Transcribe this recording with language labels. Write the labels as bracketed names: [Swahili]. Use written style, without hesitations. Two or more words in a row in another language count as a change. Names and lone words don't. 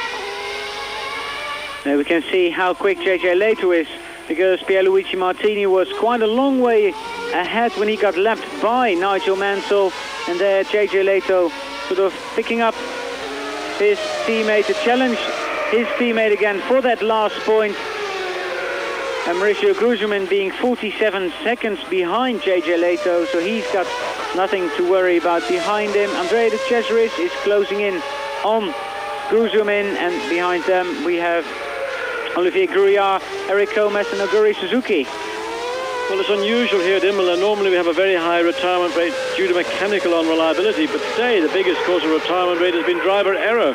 [English] Now we can see how quick JJ Leto is, because Pierluigi Martini was quite a long way ahead when he got lapped by Nigel Mansell, and there JJ Leto sort of picking up his teammate to challenge his teammate again for that last point. And Mauricio Gruziman being 47 seconds behind JJ Leto, so he's got nothing to worry about behind him. Andrea de Cesaris is closing in on Gruziman, and behind them we have Olivier Grouillard, Eric Gomez and Oguri Suzuki. Well, it's unusual here at Imola. Normally we have a very high retirement rate due to mechanical unreliability, but today the biggest cause of retirement rate has been driver error.